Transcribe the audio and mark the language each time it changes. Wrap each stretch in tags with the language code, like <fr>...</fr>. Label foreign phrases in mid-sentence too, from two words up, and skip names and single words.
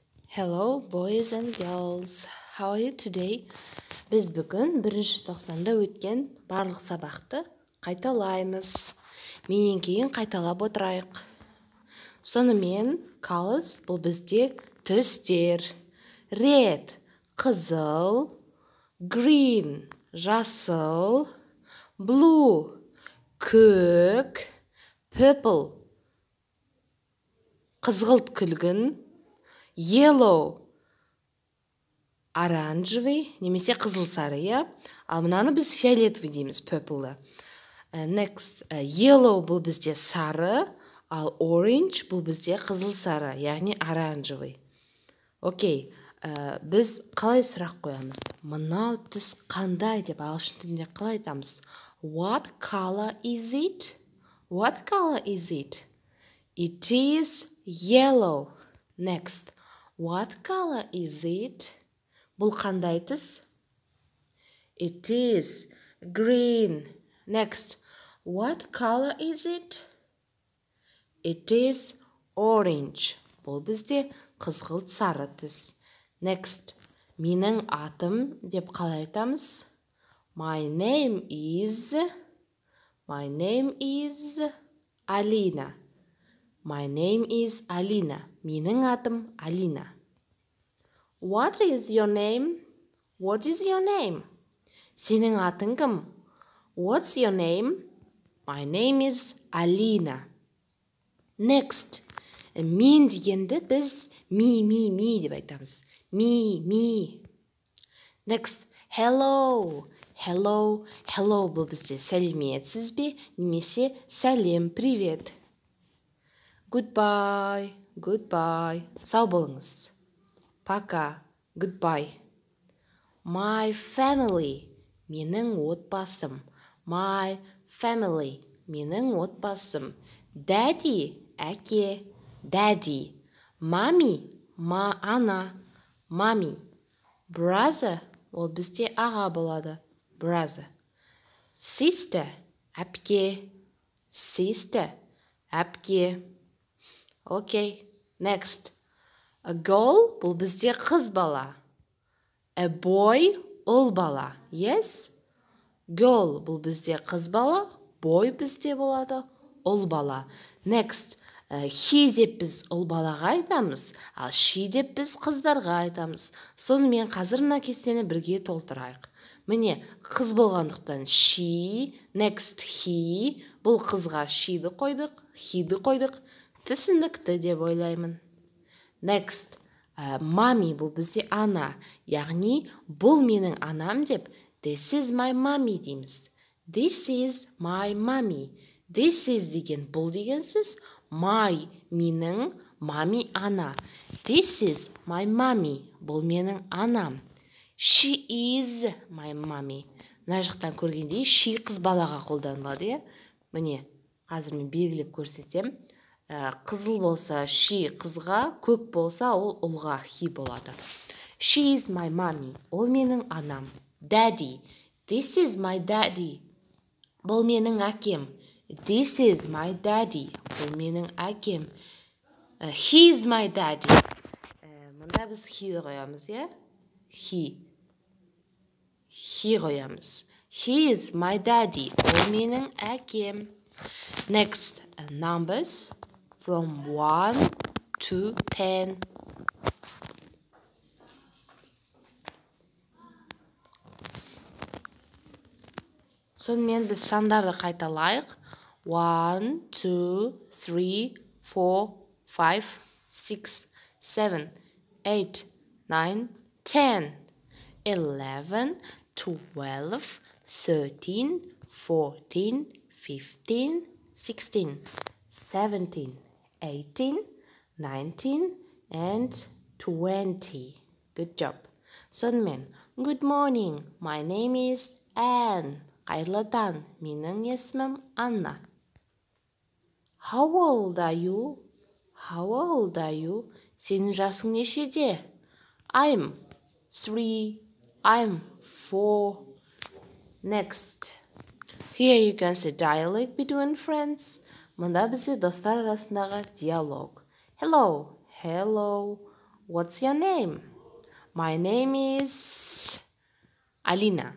<en>Hello, boys and girls. How are you today?</en> <kk>Біз бүгін 1-тоқсанда өткен барлық сабақты қайталаймыз. Менен кейін қайталап отырайық. Сонымен, colors бұл бізде түстер. Red, қызыл, green, жасыл, blue, көк, purple, қызғылт күлгін, yellow, оранжевый, немесе қызыл сары, иә? Ал мынаны біз фиолетовый дейміз,</kk> <en>purple. Next, yellow</en> <kk>бұл бізде сары, ал orange бұл бізде қызыл сары, яғни оранжевый. Окей, біз қалай сұрақ қоямыз? Мынау түс қандай деп ағылшын тілінде қалай айтамыз?</kk> <en>What color is it? What color is it? It is yellow. Next, what color is it?</en> <kk>Бұл қандай түс?</kk> <en>It is green. Next, what color is it? It is orange.</en> <kk>Бұл бізде қызғылт сары түс. Next, менің атым деп қалай айтамыз?</kk> <en>My name is Alina. My name is Alina.</en> <kk>Менің атым Алина.</kk> <en>What is your name? What is your name?</en> <kk>Сенің атың кім?</kk> <en>What's your name? My name is Alina. Next,</en> <kk>мен дегенді біз me деп айтамыз.</kk> <en>Me. Next, hello.</en> <kk>Hello бұл бізде сәлеметсіз бе? Немесе сәлем, привет. Goodbye. Сау болыңыз. Пока.</kk> <en>Goodbye. My family.</en> <kk>Менің отбасым.</kk> <en>My family.</en> <kk>Менің отбасым.</kk> <en>Daddy. Әке. Daddy. Mommy. Ана. Mommy.</en> <kk>Brother. Ол бізде аға болады. Brother.</kk> <en>Sister. Әпке. Sister.</en> <kk>Әпке.</kk> <en>Okay. Next. A girl</en> <kk>бұл бізде қыз бала.</kk> <en>A boy</en> <kk>ұл бала.</kk> <en>Yes?</en> <kk>Girl бұл бізде қыз бала. Boy бізде болады ұл бала. Next. He деп біз ұл балаға айтамыз, ал she деп біз қыздарға айтамыз. Сонымен қазір мына кестені бірге толтырайық. Міне, қыз болғандықтан</kk> <en>she, next he,</en> <kk>бұл қызға she'ді қойдық, he'ді қойдық. Түсіндікті деп ойлаймын.</kk> <en>Next, mommy</en> <kk>бұл бізде ана, яғни бұл менің анам деп</kk> <en>this is my mommy</en> <kk>дейміз.</kk> <en>This is my mommy. This is</en> <kk>деген бұл деген сөз,</kk> <en>my менің, mommy ана. This is my mommy.</en> <kk>Бұл менің анам.</kk> <en>She is my mommy.</en> <kk>Мына жақтан көргендей she қыз балаға қолданылады, е? Міне, қазір мен белгілеп көрсетем. Қызыл болса she қызға, көк болса ол ұлға he болады.</kk> <en>She is my mommy.</en> <kk>Ол менің анам.</kk> <en>Daddy. This is my daddy.</en> <kk>Бұл менің әкем.</kk> <en>This is my daddy.</en> <kk>Бұл менің әкем.</kk> <en>He is my daddy.</en> <kk>Мұнда біз he қоямыз, е? He қоямыз.</kk> <en>He is my daddy.</en> <kk>Ол менің әкем.</kk> <en>Next, numbers from 1 to 10.</en> <kk>Сонымен біз сандарды қайталайық.</kk> <en>1, 2, 3, 4, 5, 6, 7, 8, 9, 10, 11, 12, 13, 14, 15, 16, 17, 18, 19, and 20. Good job. Сонымен, good morning, my name is Anne.</en> <kk>Қайырлы таң, менің есімім Анна.</kk> <en>How old are you?</en> <kk>Сенің жасың нешеде?</kk> <en>I'm 3. I'm 4. Next. Here you can see dialogue between friends.</en> <kk>Мұнда бізде достар арасындағы диалог.</kk> <en>Hello. What's your name? My name is Alina.</en>